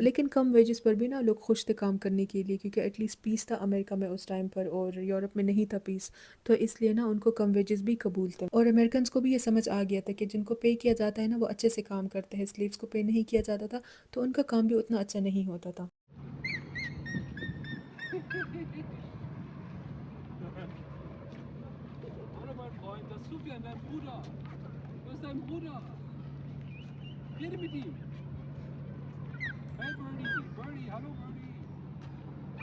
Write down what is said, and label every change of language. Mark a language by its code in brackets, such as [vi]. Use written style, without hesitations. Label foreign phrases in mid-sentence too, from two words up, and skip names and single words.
[hi] लेकिन कम वेजेस पर भी ना लोग खुश थे काम करने के लिए क्योंकि एटलीस्ट पीस था अमेरिका में उस टाइम पर, और यूरोप में नहीं था पीस, तो इसलिए ना उनको कम वेजेस भी कबूल थे। और अमेरिकन को भी ये समझ आ गया था कि जिनको पे किया जाता है ना वो अच्छे से काम करते हैं, स्लेव्स को पे नहीं किया जाता था तो उनका काम भी उतना अच्छा नहीं होता था। [de] Hallo mein Freund, das ist Sufian, dein Bruder. Wo ist dein Bruder? Rede mit ihm. Hey Bernie, Bernie, hallo Bernie.